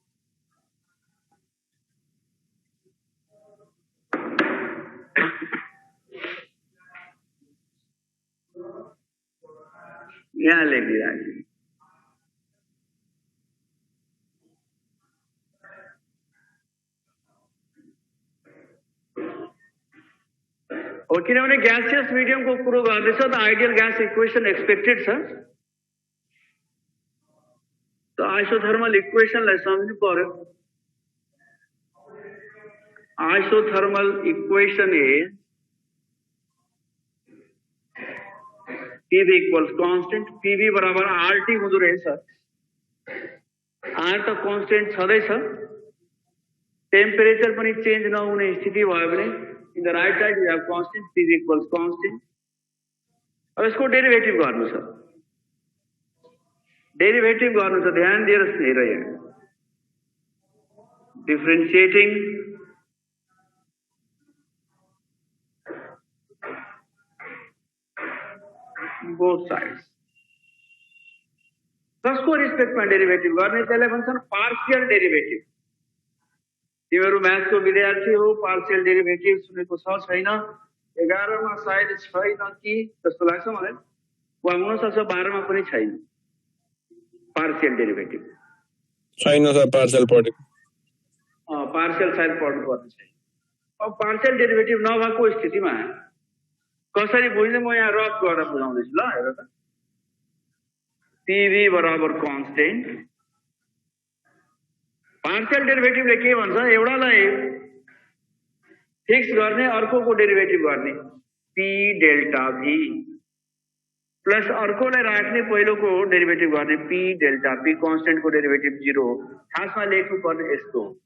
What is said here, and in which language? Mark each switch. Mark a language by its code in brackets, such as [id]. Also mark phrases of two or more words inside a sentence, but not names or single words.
[ne] यहाँ लेखिराखेँ हो किनभने [en] gaseous medium [ne] कुरो गर्दैछ त [en] ideal gas equation expected [ne] छ त [en] isothermal equation [ne] सम्झनु पर्यो [en] isothermal equation is PV equals constant PV [ne] बराबर RT हुँदो रहेछ R त कांस्टेंट छँदैछ टेम्परेचर पनि चेन्ज नहुने स्थिति भयो भने [en] in the right side we have constant PV equals constant [ne] अब यसको डेरिभेटिभ गर्नु छ ध्यान दिएर हेर यहाँ [en] differentiating both sides [ne] कसको रिस्पेक्टमा डेरिभेटिभ गर्ने त्यसलाई भन्छन् [en] partial derivative [ne] तिमीहरू म्याथको विद्यार्थी हो [en] partial derivative [ne] सुनेको छ छैन 11 मा सायद छैन कि जस्तो लाग्छ मलाई वा हुन सक्छ 12 मा पनि छैन [en] partial derivative [ne] छैन सर पार्शियल पढ्यो पार्शियल सायद पढ्नु पर्ने छ अब [en] partial derivative [ne] नभएको स्थितिमा कसरी बुझ्ने म यहाँ रफ गरेर बुझाउँदैछु ल हेर त PV बराबर कांस्टेंट [en] partial derivative [ne] के भन्छ एउटालाई फिक्स गर्ने अर्कोको डेरिभेटिभ गर्ने [en] P delta V plus [ne] अर्कोलाई राख्ने पहिलोको डेरिभेटिभ गर्ने [en] P delta P [ne] कांस्टेंट को डेरिभेटिभ 0 खासमा लेख्नु पर्ने यस्तो